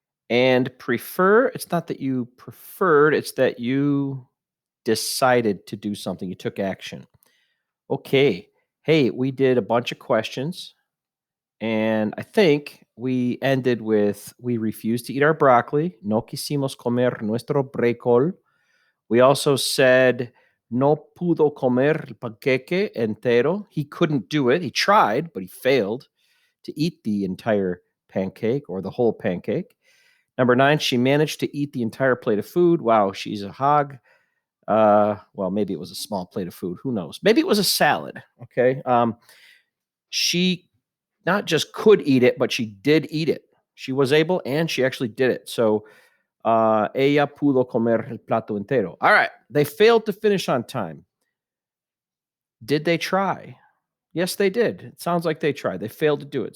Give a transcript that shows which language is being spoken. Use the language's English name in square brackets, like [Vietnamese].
[English] And prefer, it's not that you preferred, it's that you decided to do something, you took action. Okay. Hey, we did a bunch of questions, and I think we ended with we refused to eat our broccoli. [Spanish] No quisimos comer nuestro brécol. [English] We also said [Spanish] no pudo comer el panqueque entero. [English] He couldn't do it. He tried, but he failed to eat the entire pancake or the whole pancake. Number 9, she managed to eat the entire plate of food. Wow, she's a hog. Well, maybe it was a small plate of food. Who knows? Maybe it was a salad. Okay. She not just could eat it, but she did eat it. She was able, and she actually did it. So, [Spanish] ella pudo comer el plato entero. [English] All right. They failed to finish on time. Did they try? Yes, they did. It sounds like they tried. They failed to do it.